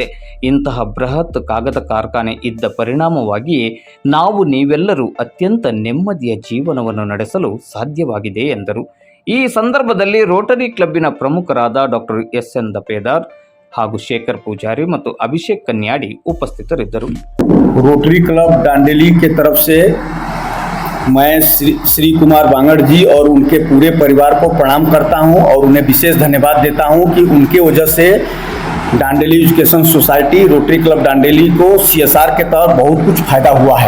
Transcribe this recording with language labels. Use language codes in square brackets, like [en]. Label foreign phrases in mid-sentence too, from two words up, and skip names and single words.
[kn] ಇಂತಹ ಬೃಹತ್ ಕಾಗದ ಕಾರ್ಖಾನೆ ಇದ್ದ ಪರಿಣಾಮವಾಗಿಯೇ ನಾವು ನೀವೆಲ್ಲರೂ ಅತ್ಯಂತ ನೆಮ್ಮದಿಯ ಜೀವನವನ್ನು ನಡೆಸಲು ಸಾಧ್ಯವಾಗಿದೆ ಎಂದರು. ಈ ಸಂದರ್ಭದಲ್ಲಿ ರೋಟರಿ ಕ್ಲಬ್ಬಿನ ಪ್ರಮುಖರಾದ ಡಾಕ್ಟರ್ ಎಸ್.ಎನ್. ದಪೇದಾರ್ ಹಾಗೂ ಶೇಖರ್ ಪೂಜಾರಿ ಮತ್ತು ಅಭಿಷೇಕ್ ಕನ್ಯಾಡಿ ಉಪಸ್ಥಿತರಿದ್ದರು. [hi] रोटरी क्लब दांडेली के तरफ से मैं श्री कुमार बांगड़ जी और उनके पूरे परिवार को प्रणाम करता हूं और उन्हें विशेष धन्यवाद देता हूं कि उनके वजह से दांडेली एजुकेशन सोसाइटी रोटरी क्लब दांडेली को CSR के तहत बहुत कुछ फायदा हुआ है।